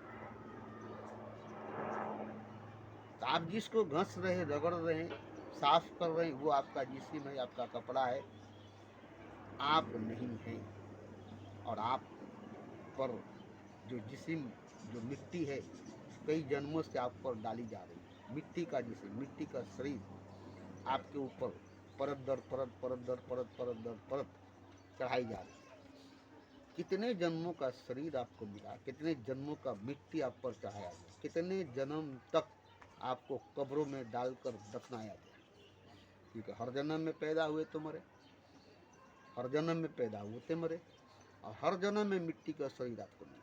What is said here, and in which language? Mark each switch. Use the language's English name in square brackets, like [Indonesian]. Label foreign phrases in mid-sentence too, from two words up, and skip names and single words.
[Hindi] तो आप जिसको घस रहे, रगड़ रहे, साफ कर रहे हैं, वो आपका जिस्म है, आपका कपड़ा है, आप नहीं हैं। और आप पर जो जिस्म, जो मिट्टी है, कई जन्मों से आप पर डाली जा रही है। मिट्टी का जिस्म, मिट्टी का शरीर आपके ऊपर परत दर परत, परत दर परत, परत दर परत चढ़ाई जा रही है। कितने जन्मों का शरीर आपको मिला, कितने जन्मों का मिट्टी आप पर चढ़ाया गया, कितने जन्म तक आपको कब्रों में डालकर दफनाया गया। क्योंकि हर जन्म में पैदा हुए तो मरे, हर जन्म में पैदा हुए तो मरे, और हर जन्म में मिट्टी का शरीर आपको मिला।